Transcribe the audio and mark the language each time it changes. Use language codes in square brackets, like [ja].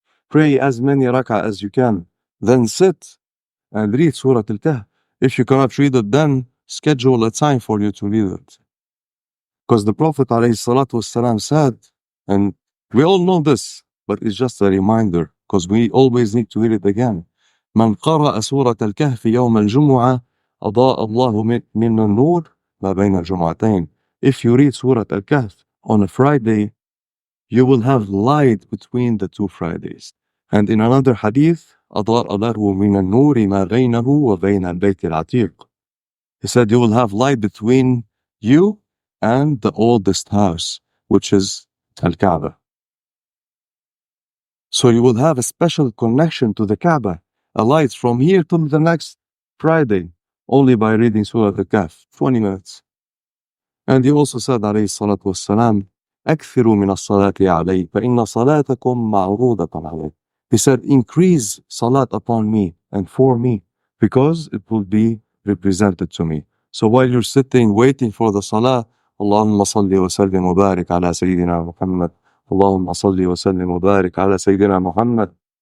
[en] Pray as many rak'ah as you can. Then sit and read Surah Al-Kahf. If you cannot read it, then schedule a time for you to read it. Because the Prophet ﷺ said, and we all know this, but it's just a reminder, because we always need to hear it again. [ar] من قرأ سورة الكهف يوم الجمعة أضاء الله من النور ما بين الجمعتين. [en] If you read Surah Al-Kahf on a Friday, you will have light between the two Fridays. And in another hadith, [ar] أضاء له من النور ما بينه وبين البيت العتيق. [en] He said you will have light between you and the oldest house, which is Al-Kaaba. So you will have a special connection to the Kaaba, a light from here till the next Friday, only by reading Surah Al-Kahf, 20 minutes. And he also said, [ar] عليه الصلاة والسلام, أكثروا من الصلاة علي فإن صلاتكم معروضة علي. [en] He said, increase salat upon me and for me, because it will be represented to me. So while you're sitting waiting for the salah, [ar] اللهم صل وسلم وبارك على سيدنا محمد. اللهم صل وسلم وبارك على سيدنا محمد.